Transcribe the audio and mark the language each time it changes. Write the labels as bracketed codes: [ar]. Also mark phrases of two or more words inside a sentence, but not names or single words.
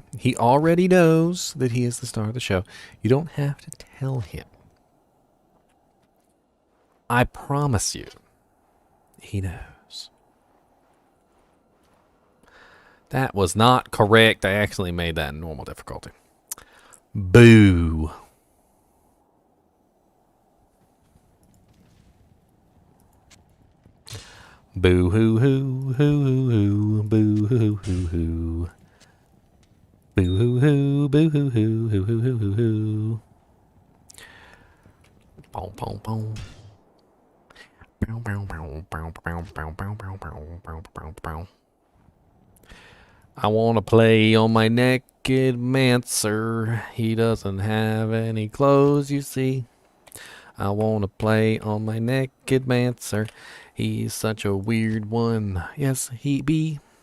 [en] He already knows that he is the star of the show. You don't have to tell him. I promise you, he knows. That was not correct. I actually made that in normal difficulty. Boo. Boo hoo hoo hoo hoo boo hoo hoo hoo. Boo hoo hoo boo hoo hoo hoo hoo hoo hoo. Boom boom boom. Bow bow bow bow bow bow bow bow bow bow bow. I wanna play on my Necromancer. He doesn't have any clothes, you see. I wanna play on my Necromancer. He's such a weird one. Yes, he be.